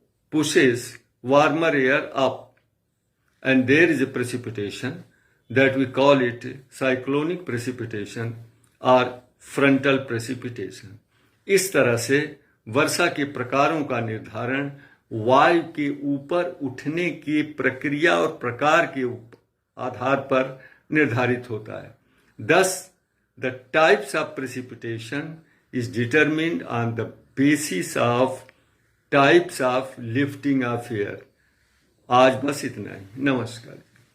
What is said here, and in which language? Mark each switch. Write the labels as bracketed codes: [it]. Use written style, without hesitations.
[en] pushes warmer air up, and there is a precipitation that we call it cyclonic precipitation or frontal precipitation. [hi] इस तरह से वर्षा के प्रकारों का निर्धारण वायु के ऊपर उठने की प्रक्रिया और प्रकार के आधार पर निर्धारित होता है. [en] Thus, the types of precipitation is determined on the basis of types of lifting of air. [hi] आज बस इतना ही. नमस्कार.